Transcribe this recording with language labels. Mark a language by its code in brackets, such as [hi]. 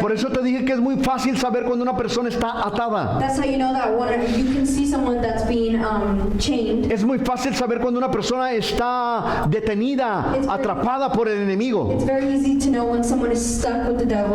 [es] Por eso te dije que es muy fácil saber cuando una persona está atada. [en] That's how you know that you can see someone that's being chained. [es] Es muy fácil saber cuando una persona está detenida, atrapada por el enemigo. [en] It's very easy to know when someone is stuck with the devil.